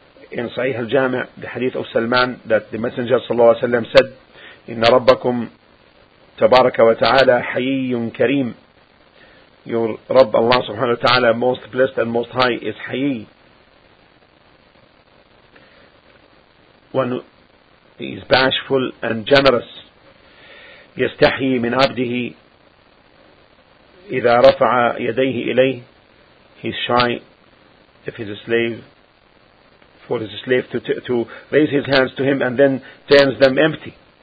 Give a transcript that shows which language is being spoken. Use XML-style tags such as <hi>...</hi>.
<en>In Sahih al-Jami', the hadith of Salman, that the Messenger sallallahu alayhi wa sallam said,</en> <ar>إِنَّ رَبَّكُمْ تَبَارَكَ وَتَعَالَى حَيِّيٌ كَرِيمٌ.</ar> <en>Your Rabb Allah subhanahu wa ta'ala, most blessed and most high, is hayy. One is bashful and generous.</en> <ar>يستحي من عبده إذا رفع يديه إليه.</ar> <en>He's shy if his slave, for his slave to raise his hands to him and then turns them empty.</en>